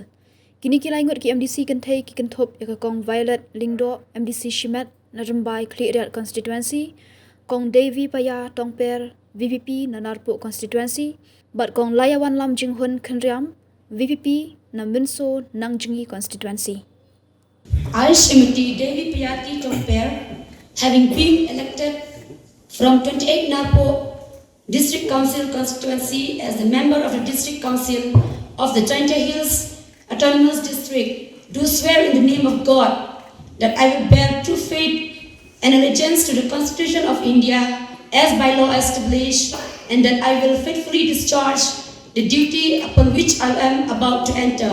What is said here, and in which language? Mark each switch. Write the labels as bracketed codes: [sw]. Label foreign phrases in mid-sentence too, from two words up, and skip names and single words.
[kha] Kini ki Ngut ki MDC Kynthei ki kentop ya kong Violet Lingdo MDC Shimet na Rumbai Clear Constituency, kong Devi Paya Tongper VPP na Narpo Constituency, bat kong Layawan Lam Jinghun Khenriam VPP na Minso Nangjingi Constituency. [en] I, Shrimati Devi Payati Tongper, having been elected from 28 Narpo District Council constituency as the member of the District Council of the Kynthei Hills Autonomous District, do swear in the name of God that I will bear true faith and allegiance to the Constitution of India as by law established, and that I will faithfully discharge the duty upon which I am about to enter.